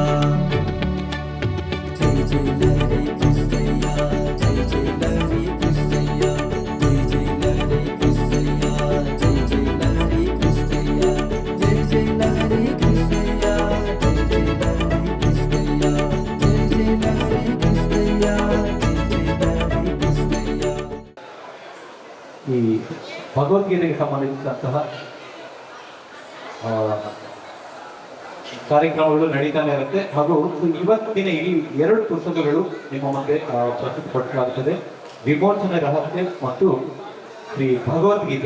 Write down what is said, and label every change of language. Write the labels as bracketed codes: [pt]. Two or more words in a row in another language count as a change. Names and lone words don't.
[te] జై జై లహరి కృష్ణయ్య, జై జై లహరి కృష్ణయ్య, జై జై లహరి కృష్ణయ్య, జై జై లహరి కృష్ణయ్య, జై జై లహరి కృష్ణయ్య, జై జై లహరి కృష్ణయ్య, జై జై లహరి కృష్ణయ్య, జై జై లహరి కృష్ణయ్య. [kn] ಈ ಭಗವದ್ಗೀತೆಗೆ ಸಂಬಂಧಿಸಿದಂತಹ ಕಾರ್ಯಕ್ರಮಗಳು ನಡೀತಾನೆ ಇರುತ್ತೆ. ಹಾಗೂ ಇವತ್ತಿನ ಈ ಎರಡು ಪುಸ್ತಕಗಳು ನಿಮ್ಮ ಮುಂದೆ ಪ್ರಸ್ತುತಪಡಿಸಲಾಗುತ್ತದೆ. ವಿಮೋಚನೆ ರಹಸ್ಯ ಮತ್ತು ಶ್ರೀ ಭಗವದ್ಗೀತೆ.